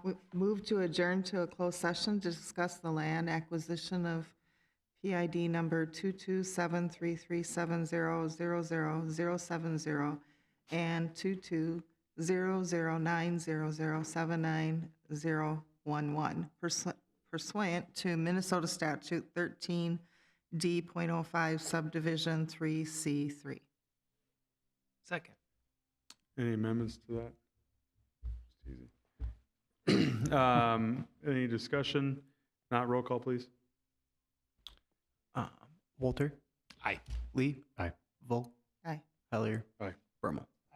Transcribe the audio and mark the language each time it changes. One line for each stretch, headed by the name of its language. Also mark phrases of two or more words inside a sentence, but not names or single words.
English: We move to adjourn to a closed session to discuss the land acquisition of PID number 22733700070 and 2200900799011 pursuant to Minnesota Statute 13D.05 Subdivision 3C3. Second. Any amendments to that? Just easy. Any discussion? Not roll call, please. Walter, Aye. Lee, Aye. Volk, Aye. Hellier, Aye. Bermal.